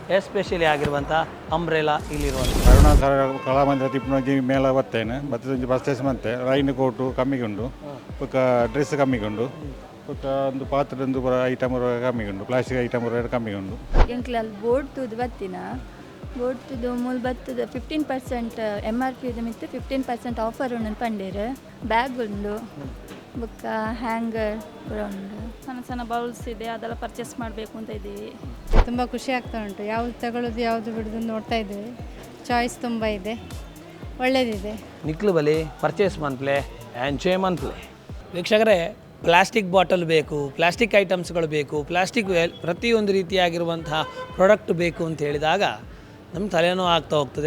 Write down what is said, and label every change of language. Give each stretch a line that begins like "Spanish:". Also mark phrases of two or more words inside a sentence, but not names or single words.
Kannada: ಎಸ್ಪೆಷಲಿ ಆಗಿರುವಂಥ ಅಂಬ್ರೆಲಾ ಇಲ್ಲಿರುವಂಥ
Tulu: ಕರುಣಾಕರ ಕಲಾಮಂದಿರ ತಿಪ್ಪಣಿ ಮೇಲ ಬರ್ತೇನೆ ಬತ್ತದ ಬಸ್ ಮಂತೆ
English: rain coat
Tulu: ಕಮ್ಮಿಗುಂಡು ಬೊಕ್ಕ ಡ್ರೆಸ್ ಕಮ್ಮಿಗುಂಡು ಬೊಕ್ಕ ಒಂದು ಪಾತ್ರದ ಐಟಮ್ ಕಮ್ಮಿಗುಂಡು
English: plastic item
Tulu: ಕಮ್ಮಿಗುಂಡು ಎಂಕ್ಲಲ್ಲಿ ಬೋರ್ಡ್ ತೂದು ಬತ್ತಿನ ಬೋರ್ಡ್ ತೂದು ಮೂಲ ಬತ್ತದ 15% MRP ಮಿತ್ತು 15% ಆಫರ್ ಉಂಡು ಪಂಡೇರು ಬ್ಯಾಗ್ ಉಂಡು ಬೊಕ್ಕ ಹ್ಯಾಂಗರ್ ಉಂಡು
Kannada: ಸಣ್ಣ ಸಣ್ಣ ಬೌಲ್ಸ್ ಇದೆ ಅದೆಲ್ಲ ಪರ್ಚೇಸ್ ಮಾಡಬೇಕು ಅಂತ ಇದ್ದೀವಿ. ತುಂಬ ಖುಷಿ ಆಗ್ತಾ ಉಂಟು. ಯಾವುದು ತಗೊಳ್ಳೋದು ಯಾವುದು ಬಿಡೋದು ನೋಡ್ತಾ ಇದ್ದೇವೆ. ಚಾಯ್ಸ್ ತುಂಬ ಇದೆ, ಒಳ್ಳೆಯದಿದೆ.
Tulu: ನಿಕ್ಲು ಬಲಿ ಪರ್ಚೇಸ್ ಮನ್ಪ್ಲೆ ಎಂಜಾಯ್ ಮನ್ಪ್ಲೆ.
Kannada: ವೀಕ್ಷಕರೇ,
English: plastic bottle
Kannada: ಬೇಕು,
English: plastic items
Kannada: ಬೇಕು, ಪ್ಲಾಸ್ಟಿಕ್ ಪ್ರತಿಯೊಂದು ರೀತಿಯಾಗಿರುವಂತಹ ಪ್ರಾಡಕ್ಟ್ ಬೇಕು ಅಂತ ಹೇಳಿದಾಗ ನಮ್ಮ ತಲೆನೋವು ಆಗ್ತಾ ಹೋಗ್ತದೆ.